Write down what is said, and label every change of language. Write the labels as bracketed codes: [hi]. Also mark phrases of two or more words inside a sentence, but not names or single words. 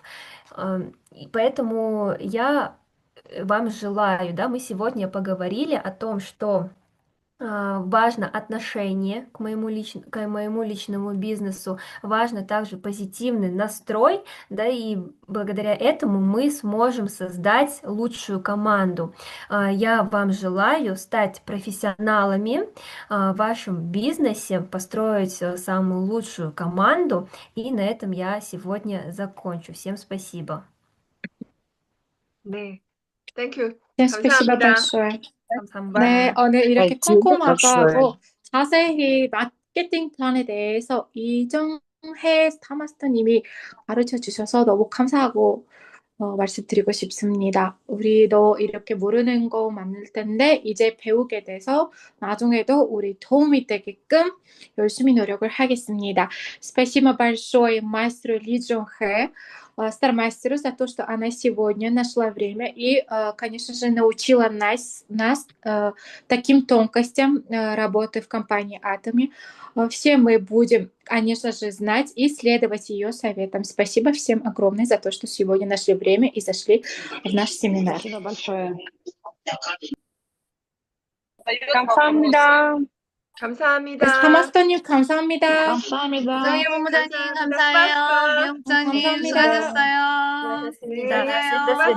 [ru] И поэтому я вам желаю, да, мы сегодня поговорили о том, что Важно отношение к моему личному бизнесу, важно также позитивный настрой, да, и благодаря этому мы сможем создать лучшую команду. Я вам желаю стать профессионалами в вашем бизнесе, построить самую лучшую команду, и на этом я сегодня закончу. Всем спасибо. [ko] 네, 땡큐. [ru] 네, спасибо [ko] 감사합니다. [ru] большое. 네, [ko] 감사합니다. 오늘 이렇게 [ru] Спасибо [ko] 꼼꼼하고 [ru] большое. [ko] 자세히 마케팅 플랜에 대해서 이정혜 스타마스터님이 가르쳐 주셔서 너무 감사하고 말씀드리고 싶습니다. 우리도 이렇게 모르는 거 많을 텐데 이제 배우게 돼서 나중에도 우리 도움이 되게끔 열심히 노력을 하겠습니다. [ru] Спасибо большое мастеру Ли Джонхэ, стармастеру, за то, что она сегодня нашла время и, конечно же, научила нас таким тонкостям работы в компании Atomy. Все мы будем, конечно же, знать и следовать ее советам. Спасибо всем огромное за то, что сегодня нашли время и зашли в наш семинар. Спасибо большое. [ko] 감사합니다. 감사합니다. 스타마스터님 감사합니다. 감사합니다. 이정희 본부장님 감사합니다. 감사해요. 빠빠. 미용장님 감사합니다. 수고하셨어요. 수고하셨습니다. 네, [ru] До свидания.